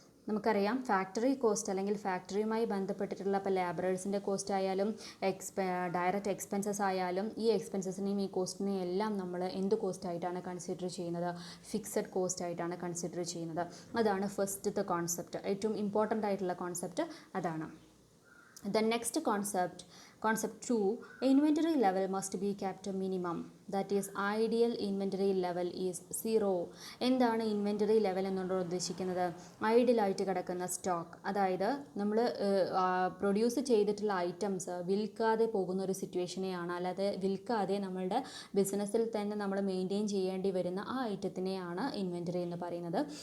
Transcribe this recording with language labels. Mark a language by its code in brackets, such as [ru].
[ml] നമുക്കറിയാം factory cost അല്ലെങ്കിൽ ഫാക്ടറിയുമായി ബന്ധപ്പെട്ടിട്ടുള്ള ഇപ്പോൾ ലേബറേഴ്സിൻ്റെ കോസ്റ്റ് ആയാലും ഡയറക്റ്റ് എക്സ്പെൻസസ് ആയാലും ഈ എക്സ്പെൻസസിനെയും ഈ കോസ്റ്റിനെയും എല്ലാം നമ്മൾ എന്ത് കോസ്റ്റ് ആയിട്ടാണ് കൺസിഡർ ചെയ്യുന്നത്? ഫിക്സഡ് കോസ്റ്റ് ആയിട്ടാണ് കൺസിഡർ ചെയ്യുന്നത്. അതാണ് ഫസ്റ്റത്തെ കോൺസെപ്റ്റ്, ഏറ്റവും ഇമ്പോർട്ടൻ്റ് ആയിട്ടുള്ള കോൺസെപ്റ്റ് അതാണ്. [en] The next concept 2, inventory level must be kept minimum, that is ideal inventory level is 0. [ml] എന്താണ് ഇൻവെൻ്ററി ലെവൽ എന്നുകൊണ്ട് ഉദ്ദേശിക്കുന്നത്? ഐഡിയലായിട്ട് കിടക്കുന്ന സ്റ്റോക്ക്, അതായത് നമ്മൾ പ്രൊഡ്യൂസ് ചെയ്തിട്ടുള്ള ഐറ്റംസ് വിൽക്കാതെ പോകുന്ന ഒരു സിറ്റുവേഷനെയാണ്, അല്ലാതെ വിൽക്കാതെ നമ്മളുടെ ബിസിനസ്സിൽ തന്നെ നമ്മൾ മെയിൻറ്റെയിൻ ചെയ്യേണ്ടി വരുന്ന ആ ഐറ്റത്തിനെയാണ് ഇൻവെൻ്ററി എന്ന് പറയുന്നത്.